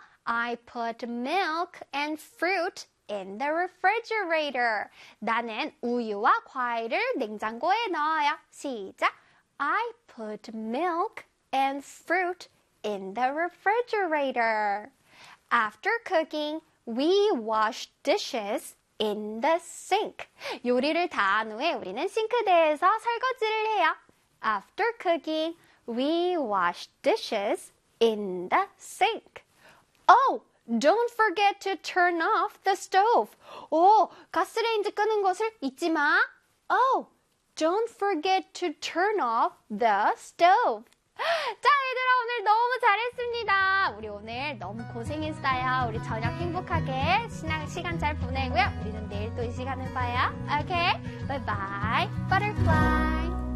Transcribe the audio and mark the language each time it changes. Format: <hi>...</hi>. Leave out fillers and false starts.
<en>I put milk and fruit in the refrigerator.</en> <ko>나는 우유와 과일을 냉장고에 넣어요. 시작.</ko> <en>I put milk and fruit in the refrigerator. After cooking, we wash dishes in the sink.</en> <ko>요리를 다한 후에 우리는 싱크대에서 설거지를 해요.</ko> <en>After cooking, we wash dishes in the sink. Oh, don't forget to turn off the stove.</en> <ko>오, 가스레인지 끄는 것을 잊지 마.</ko> <en>Oh, don't forget to turn off the stove.</en> <ko>자, 얘들아, 오늘 너무 잘했습니다. 우리 오늘 너무 고생했어요. 우리 저녁 행복하게 시간 잘 보내고요. 우리는 내일 또이 시간에 봐요.</ko> <en>Okay, bye bye, butterfly.</en>